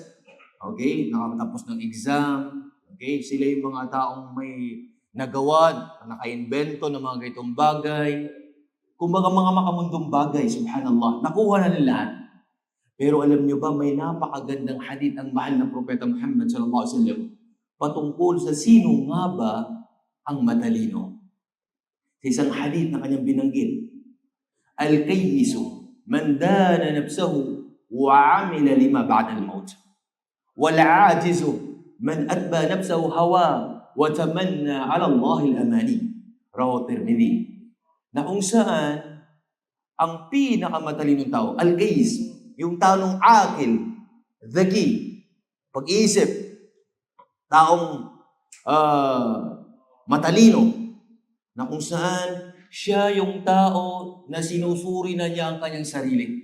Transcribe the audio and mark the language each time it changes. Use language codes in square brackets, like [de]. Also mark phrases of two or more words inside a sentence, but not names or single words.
[tl] Okay, nakapagtapos ng exam, okay? Sila yung mga taong may nagawa, naka-invento ng mga ganitong bagay. Kumbaga mga makamundong bagay, subhanallah, nakuha na nila lahat. Pero alam niyo ba, may napakagandang hadith ang mahal na Propeta Muhammad [ar] صلى الله عليه وسلم [tl] patungkol sa sino nga ba ang matalino. Sa isang hadith na kanyang binanggit, [ar] الكيس من دان نفسه وعمل لما بعد الموت. والعاجز من أتبع نفسه هوى وتمنى على الله الأماني. Rawahu Tirmidhi. [tl] Na kung saan ang pinakamatalinong tao, al-kayyis, yung taong akil, dhaki, pag-iisip, taong matalino, na kung saan siya yung tao na sinusuri na niya ang kanyang sarili.